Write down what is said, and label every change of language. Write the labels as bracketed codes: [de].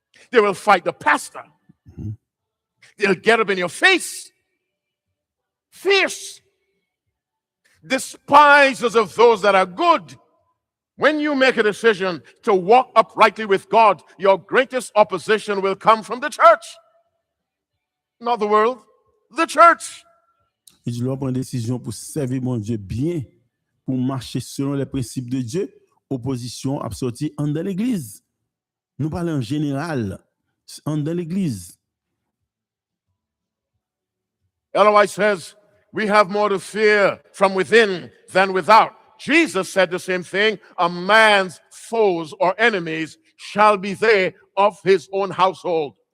[en] They will fight the pastor. They'll get up in your face. Fierce. Despisers of those that are good. When you make a decision to walk uprightly with God, your greatest opposition will come from the church. Not the world, the church. [fr] Et tu dois prendre une décision pour servir mon Dieu bien, pour marcher selon les principes de Dieu. Opposition a sorti en dans l'église. Nous parlons en général, en dans l'église. [en] Otherwise says, we have more to fear from within than without. Jesus said the same thing. A man's foes or enemies shall be they of his own household.